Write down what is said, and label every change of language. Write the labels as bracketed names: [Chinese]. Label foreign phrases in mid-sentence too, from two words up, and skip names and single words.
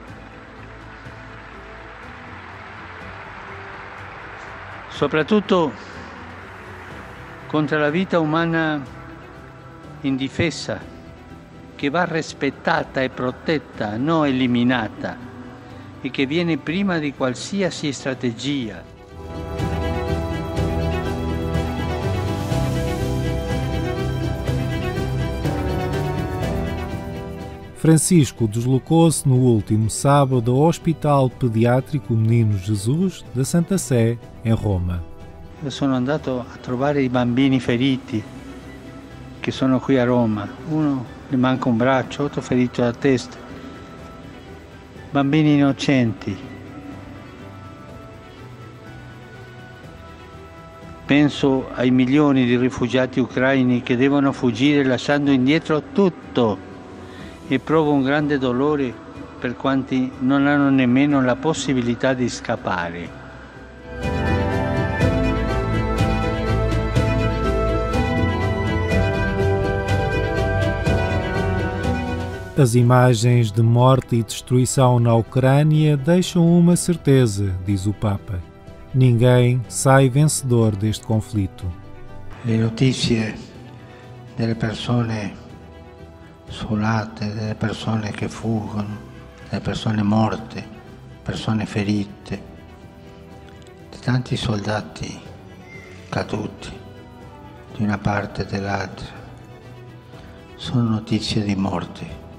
[Italian] Soprattutto contro la vita umana indifesa, che va rispettata e protetta, non eliminata, e che viene prima di qualsiasi strategia. [Portuguese] Francisco deslocou-se no último sábado ao Hospital Pediátrico Menino Jesus da Santa Sé, em Roma. [Italian] Io sono andato a trovare i bambini feriti che sono qui a Roma. Uno gli manca un braccio, otro ferito alla testa. Bambini innocenti. Penso ai milioni di rifugiati ucraini che devono fuggire lasciando indietro tutto e provo un grande dolore per quanti non hanno nemmeno la possibilità di scappare. [Portuguese] As imagens de morte e destruição na Ucrânia deixam uma certeza, diz o Papa. Ninguém sai vencedor deste conflito. [Italian] Le notizie delle persone sfolate, delle persone che fuggono, delle persone morte, persone ferite, di tanti soldati caduti di una parte e dell'altra, sono notizie di morte.